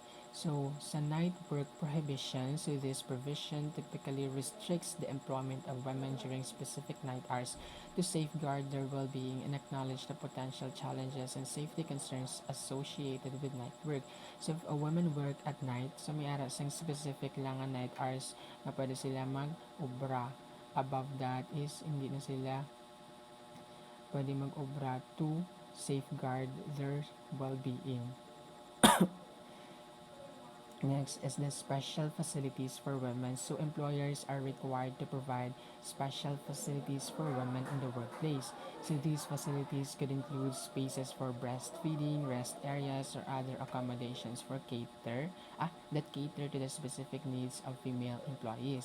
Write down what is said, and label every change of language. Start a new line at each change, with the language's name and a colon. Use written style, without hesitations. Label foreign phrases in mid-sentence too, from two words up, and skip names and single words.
English: So, sa night work prohibition, so this provision typically restricts the employment of women during specific night hours to safeguard their well-being and acknowledge the potential challenges and safety concerns associated with night work. So if a woman work at night,
Hiligaynon: so may ara sang specific lang nga
English: night hours
Hiligaynon: na pwede sila mag-obra.
English: Above that is
Hiligaynon: hindi na sila pwede mag-obra
English: to safeguard their well-being. Next is the special facilities for women. So employers are required to provide special facilities for women in the workplace. So these facilities could include spaces for breastfeeding, rest areas, or other accommodations that cater to the specific needs of female employees.